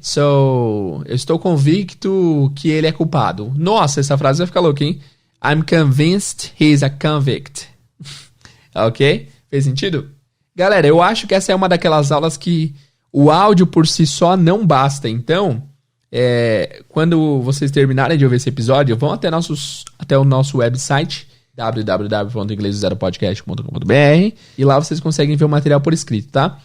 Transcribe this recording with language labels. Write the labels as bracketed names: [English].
[Portuguese] So, eu estou convicto que ele é culpado. Nossa, essa frase vai ficar louca, hein? [English] I'm convinced he's a convict. [Portuguese] Ok? Fez sentido? Galera, eu acho que essa é uma daquelas aulas que o áudio por si só não basta. Então, quando vocês terminarem de ouvir esse episódio, vão até o nosso website www.inglesozero.podcast.com.br e lá vocês conseguem ver o material por escrito, tá?